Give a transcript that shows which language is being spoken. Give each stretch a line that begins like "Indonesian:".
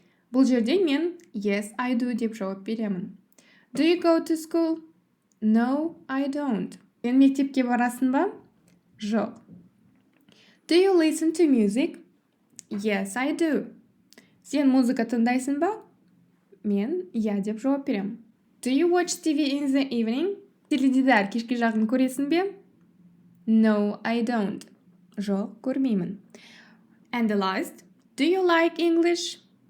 Kazakh: Бұл жерде мен
English: yes, I do
Kazakh: деп жауап беремін.
English: Do you go to school? No, I don't.
Kazakh: Сен мектепке барасың ба? Жоқ.
English: Do you listen to music? Yes, I do.
Kazakh: Сен музыка тыңдайсың ба? Мен иә деп жауап беремін.
English: Do you watch TV in the evening?
Kazakh: Теледидар кешке жағын көресің бе?
English: No, I don't.
Kazakh: Жоқ, көрмеймін.
English: And the last, do you like English?